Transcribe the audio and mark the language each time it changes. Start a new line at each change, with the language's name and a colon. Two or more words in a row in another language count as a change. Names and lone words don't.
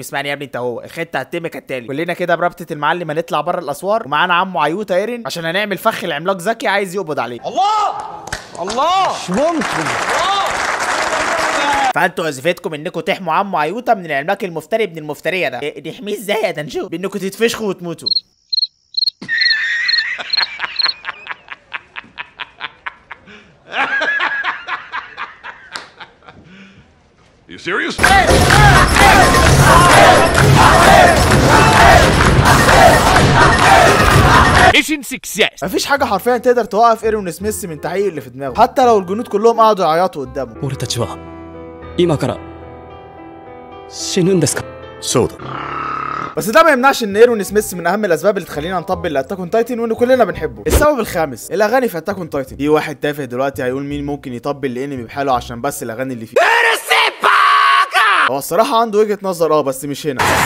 Arabic: اسمعني يا ابني انت، هو الخطه هتتم كالتالي: كلنا كده بربطه المعلم هنطلع بره الاسوار، ومعانا عمو عيوته ايرين عشان هنعمل فخ العملاق ذكي عايز يقبض عليه. الله مش ممكن. فانتوا وظيفتكم انكم تحموا عمو عيوته من العملاق المفتري ابن المفتريه ده. نحميه ازاي يا دنجو؟ بانكم تتفشخوا وتموتوا.
English: You serious? Mission success.
Arabic: مفيش حاجه حرفيا تقدر توقف ايرون سميث من تحقيق اللي في دماغه، حتى لو الجنود كلهم قعدوا يعيطوا قدامه.
Japanese: 俺たちは今から死ぬんですか？ Soda.
Arabic: بس ده ما يمنعش ان ايرون سميث من اهم الاسباب اللي تخلينا نطبل لاتاك اون تايتن وان كلنا بنحبه. السبب الخامس، الاغاني في اتاك اون تايتن. في واحد تافه دلوقتي هيقول مين ممكن يطبل لانمي بحاله عشان بس الاغاني اللي فيه. هو الصراحه عنده وجهه نظر بس مش هنا.